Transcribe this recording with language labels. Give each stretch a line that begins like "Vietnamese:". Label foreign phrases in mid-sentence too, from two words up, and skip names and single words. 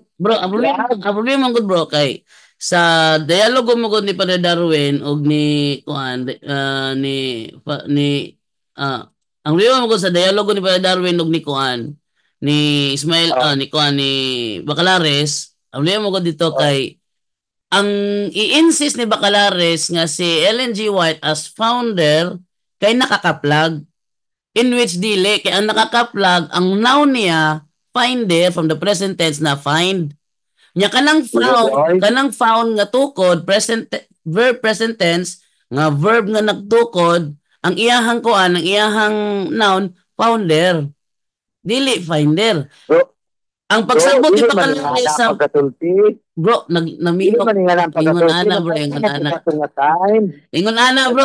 Cebuano: Bro, ang problema man good bro kay sa dialogo mo gud ni Padre Darwin og ni ang problema mo gud sa dialogo ni Padre Darwin og ni ni Ismail ni Bacalares. Ang problema mo gud dito kay ang i-insist ni Bacalares nga si Ellen G. White
English: as founder
Cebuano: kay nakakaplag,
English: in which
Cebuano: dili kay ang nakakaplag ang noun niya finder
English: from the present tense
Cebuano: na find nya kanang found nga tukod verb present tense nga verb nga nagtukod ang iyahang ang iyahang noun founder dili finder. Ang pagsabot ni Bacalares sa bro, nagmino ingon ana bro, ingon ana bro.